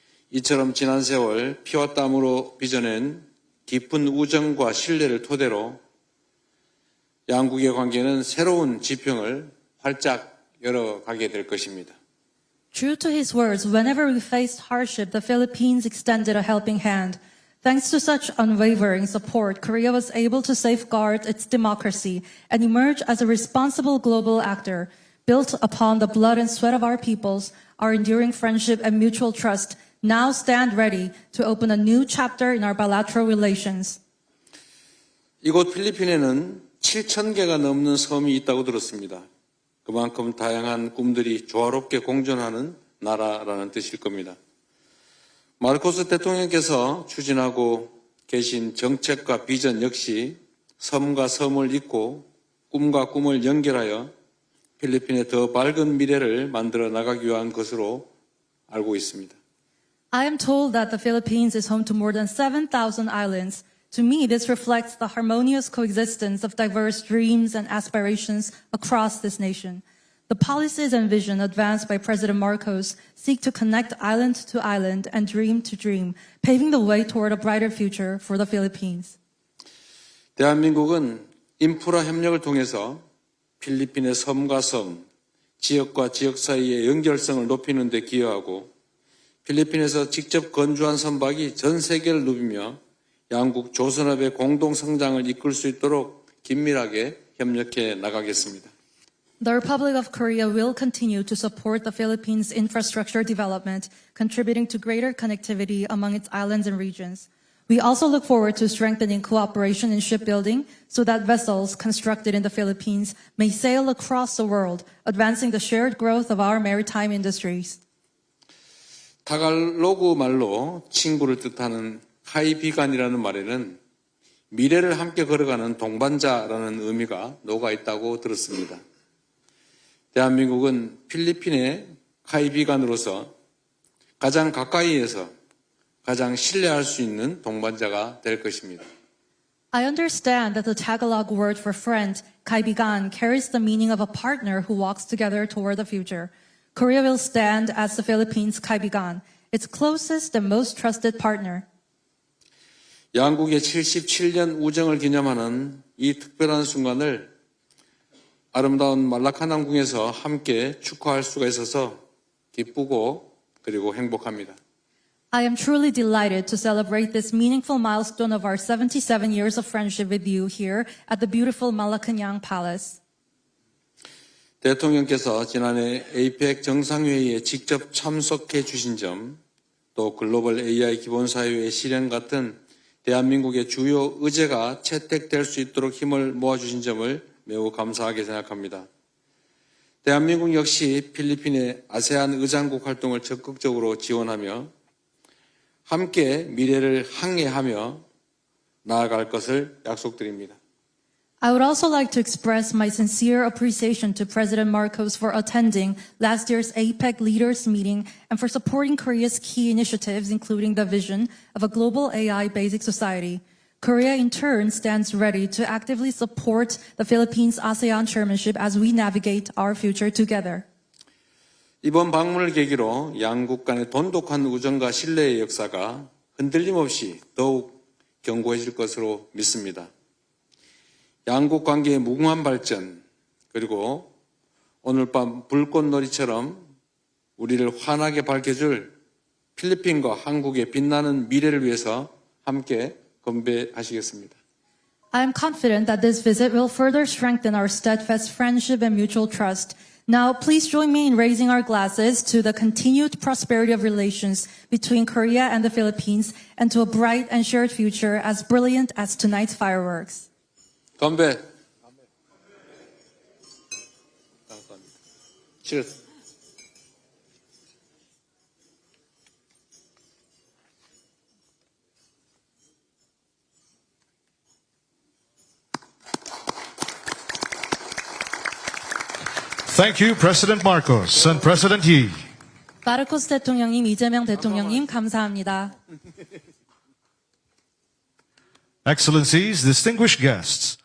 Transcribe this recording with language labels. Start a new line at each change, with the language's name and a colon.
Korean: 이처럼 지난 세월 피와 땀으로 빚어낸 깊은 우정과 신뢰를 토대로 양국의 관계는 새로운 지평을 활짝 열어가게 될 것입니다.
English: True to his words, whenever we faced hardship, the Philippines extended a helping hand. Thanks to such unwavering support, Korea was able to safeguard its democracy and emerge as a responsible global actor. Built upon the blood and sweat of our peoples, our enduring friendship and mutual trust, now stand ready to open a new chapter in our bilateral relations.
Korean: 이곳 필리핀에는 7,000개가 넘는 섬이 있다고 들었습니다. 그만큼 다양한 꿈들이 조화롭게 공존하는 나라라는 뜻일 겁니다. 마르코스 대통령께서 추진하고 계신 정책과 비전 역시 섬과 섬을 잇고 꿈과 꿈을 연결하여 필리핀의 더 밝은 미래를 만들어 나가기 위한 것으로 알고 있습니다.
English: I am told that the Philippines is home to more than 7,000 islands. To me, this reflects the harmonious coexistence of diverse dreams and aspirations across this nation. The policies and vision advanced by President Marcos seek to connect island to island and dream to dream, paving the way toward a brighter future for the Philippines.
Korean: 대한민국은 인프라 협력을 통해서 필리핀의 섬과 섬, 지역과 지역 사이의 연결성을 높이는 데 기여하고 필리핀에서 직접 건조한 선박이 전 세계를 누비며 양국 조선업의 공동 성장을 이끌 수 있도록 긴밀하게 협력해 나가겠습니다.
English: The Republic of Korea will continue to support the Philippines' infrastructure development, contributing to greater connectivity among its islands and regions. We also look forward to strengthening cooperation in shipbuilding so that vessels constructed in the Philippines may sail across the world, advancing the shared growth of our maritime industries.
Korean: 타갈로그 말로 친구를 뜻하는 카이비간이라는 말에는 미래를 함께 걸어가는 동반자라는 의미가 녹아 있다고 들었습니다. 대한민국은 필리핀의 카이비간으로서 가장 가까이에서 가장 신뢰할 수 있는 동반자가 될 것입니다.
English: I understand that the Tagalog word for friend, kaibigan, carries the meaning of a partner who walks together toward the future. Korea will stand as the Philippines' kaibigan, its closest and most trusted partner.
Korean: 양국의 77년 우정을 기념하는 이 특별한 순간을 아름다운 말라카낭궁에서 함께 축하할 수가 있어서 기쁘고 그리고 행복합니다.
English: I am truly delighted to celebrate this meaningful milestone of our 77 years of friendship with you here at the beautiful Malacanang Palace.
Korean: 대통령께서 지난해 APEC 정상회의에 직접 참석해 주신 점, 또 글로벌 AI 기본사회의 실현 같은 대한민국의 주요 의제가 채택될 수 있도록 힘을 모아주신 점을 매우 감사하게 생각합니다. 대한민국 역시 필리핀의 아세안 의장국 활동을 적극적으로 지원하며 함께 미래를 항해하며 나아갈 것을 약속드립니다.
English: I would also like to express my sincere appreciation to President Marcos for attending last year's APEC leaders meeting and for supporting Korea's key initiatives, including the vision of a global AI basic society. Korea, in turn, stands ready to actively support the Philippines ASEAN chairmanship as we navigate our future together.
Korean: 이번 방문을 계기로 양국 간의 돈독한 우정과 신뢰의 역사가 흔들림 없이 더욱 견고해질 것으로 믿습니다. 양국 관계의 무궁한 발전, 그리고 오늘 밤 불꽃놀이처럼 우리를 환하게 밝혀줄 필리핀과 한국의 빛나는 미래를 위해서 함께 건배하시겠습니다.
English: I am confident that this visit will further strengthen our steadfast friendship and mutual trust. Now, please join me in raising our glasses to the continued prosperity of relations between Korea and the Philippines and to a bright and shared future as brilliant as tonight's fireworks.
Korean: 건배.
English: Cheers. Thank you, President Marcos and President Yi.
Korean: 마르코스 대통령님, 이재명 대통령님, 감사합니다.
English: Excellencies, distinguished guests,